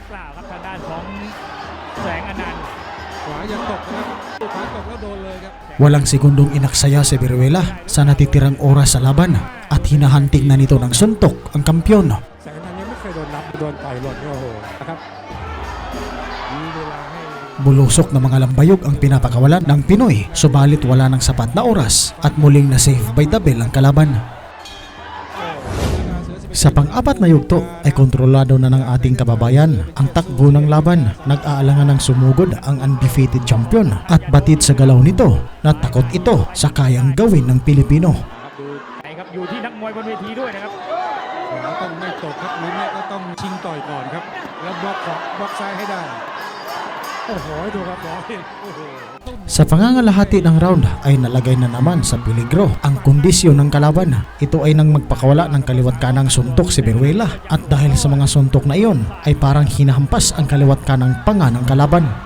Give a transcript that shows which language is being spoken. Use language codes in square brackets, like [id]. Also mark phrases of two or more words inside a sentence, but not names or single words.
[tl] Walang segundong inaksaya si Beruela sa natitirang oras sa laban at hinahanting na nito ng suntok ang kampyon. Bulusok na mga lambayog ang pinapakawalan ng Pinoy, subalit wala ng sapat na oras at muling na-save [en] by the bell [tl] ang kalaban. Sa pang-apat na yugto ay kontrolado na ng ating kababayan ang takbo ng laban. Nag-aalangan ng sumugod ang [en] undefeated champion [tl] at batid sa galaw nito na takot ito sa kayang gawin ng Pilipino. [th] อยู่ที่นักมวยบนเวทีด้วยนะครับต้องไม่ตกครับหรือไม่ก็ต้องชิงต่อยก่อนครับแล้วบล็อกซ้ายให้ได้โอ้โหดูครับโอ้โห [tl] Sa pangangalahati ng round ay nalagay na naman sa peligro ang kondisyon ng kalaban. Ito ay nang magpakawala ng kaliwat kanang suntok si Beruela, at dahil sa mga suntok na iyon ay parang hinahampas ang kaliwat kanang panga ng kalaban.